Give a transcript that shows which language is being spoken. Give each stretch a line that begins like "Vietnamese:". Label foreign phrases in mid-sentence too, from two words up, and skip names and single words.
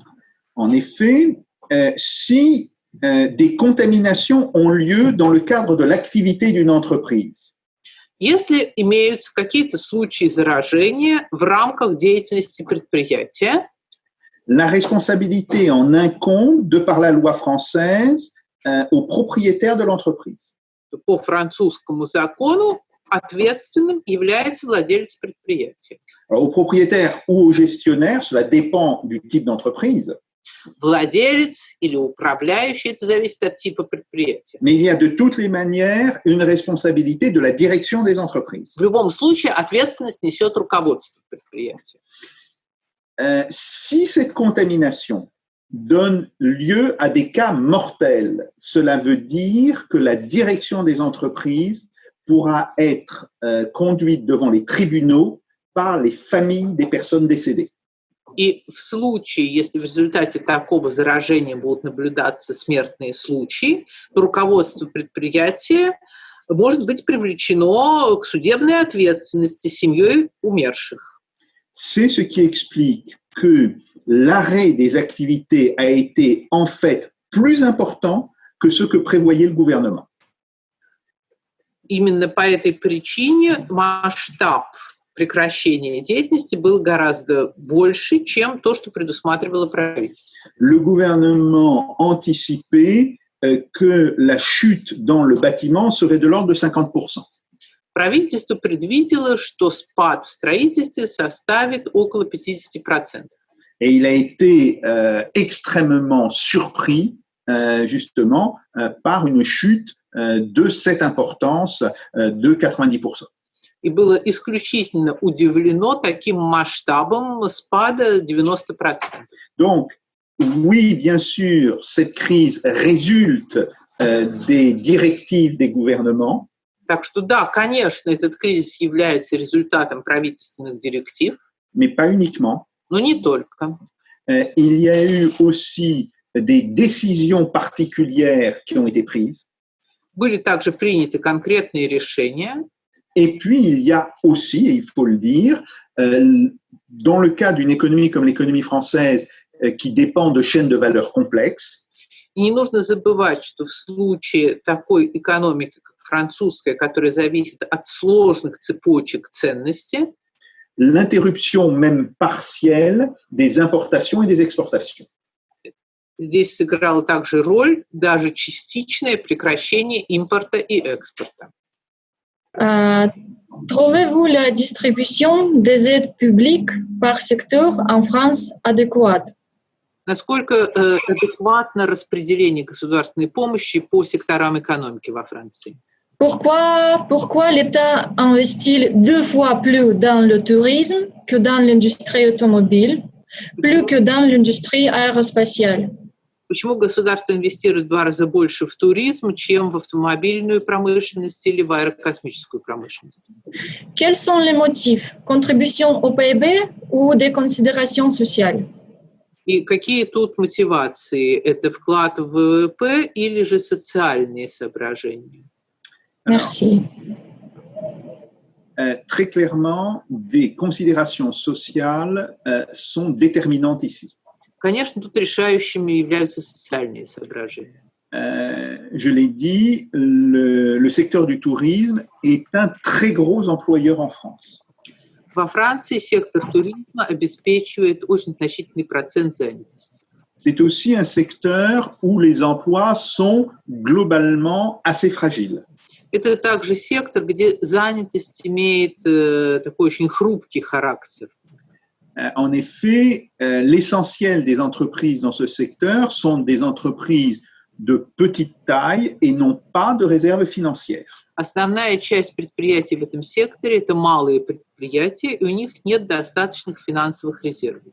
French: En effet, si des contaminations ont lieu dans le cadre de l'activité d'une entreprise,
Russian: Если имеются какие-то случаи заражения в рамках деятельности предприятия,
French: la responsabilité en incombe, de par la loi française, aux propriétaires de l'entreprise.
Russian: то по французскому закону ответственным является владелец предприятия.
French: Alors, aux propriétaires ou aux gestionnaires, cela dépend du type d'entreprise.
Russian: Владелец или управляющий, это зависит от типа предприятия.
French: Mais il y a de toutes les manières une responsabilité de la direction des entreprises.
Russian: В любом случае ответственность несет руководство предприятия.
French: Si cette contamination donne lieu à des cas mortels, cela veut dire que la direction des entreprises pourra être conduite devant les tribunaux par les familles des personnes décédées.
Russian: И в случае, если в результате такого заражения будут наблюдаться смертные случаи, то руководство предприятия может быть привлечено к судебной ответственности семьей умерших.
French: C'est ce qui explique que l'arrêt des activités a été en fait plus important que ce que prévoyait le gouvernement.
Russian: Именно по этой причине масштаб прекращения деятельности был гораздо больше, чем то, что предусматривало правительство.
French: Le gouvernement anticipait que la chute dans le bâtiment serait de l'ordre de 50%.
Russian: Правительство предвидело, что спад в строительстве составит около 50%.
French: Et il a été extrêmement surpris, justement, par une chute de cette importance de 90%.
Russian: И было исключительно удивлено таким масштабом спада 90%.
French: Donc, oui, bien sûr, cette crise résulte des directives des gouvernements.
Russian: Так что да, конечно, этот кризис является результатом правительственных директив,
French: mais pas uniquement.
Russian: но не только.
French: Il y a eu aussi des décisions particulières qui ont été prises.
Russian: Были также приняты конкретные решения.
French: Et puis, il y a aussi, et il faut le dire, dans le cas d'une économie comme l'économie française, qui dépend de chaînes de valeur complexes,
Russian: И не нужно забывать, что в случае такой экономики, как французская, которая зависит от сложных цепочек ценностей,
French: l'interruption même partielle des importations et des exportations.
Russian: здесь сыграла также роль даже частичное прекращение импорта и экспорта.
French: Trouvez-vous la distribution des aides publiques par secteur en France adéquate?
Russian: Насколько адекватно распределение государственной помощи по секторам экономики во Франции?
French: Pourquoi l'État investit 2 fois plus dans le tourisme que dans l'industrie automobile, plus que dans l'industrie aérospatiale?
Russian: Почему государство инвестирует в 2 раза больше в туризм, чем в автомобильную промышленность или в аэрокосмическую промышленность?
French: Quels sont les motifs? Contribution au PIB ou des considérations sociales?
Russian: И какие тут мотивации? Это вклад в ВВП или же социальные соображения?
French: Merci. Très clairement, des considérations sociales sont déterminantes ici.
Russian: Конечно, тут решающими являются социальные соображения.
French: Je l'ai dit, le secteur du tourisme est un très gros employeur en France.
Russian: Во Франции сектор туризма обеспечивает очень значительный процент занятости.
French: C'est aussi un secteur où les emplois sont globalement assez fragiles.
Russian: Это также сектор, где занятость имеет такой очень хрупкий характер.
French: En effet, l'essentiel des entreprises dans ce secteur sont des entreprises de petite taille et non pas de réserve financière.
Russian: Основная часть предприятий в этом секторе – это малые предприятия, и у них нет достаточных финансовых резервов.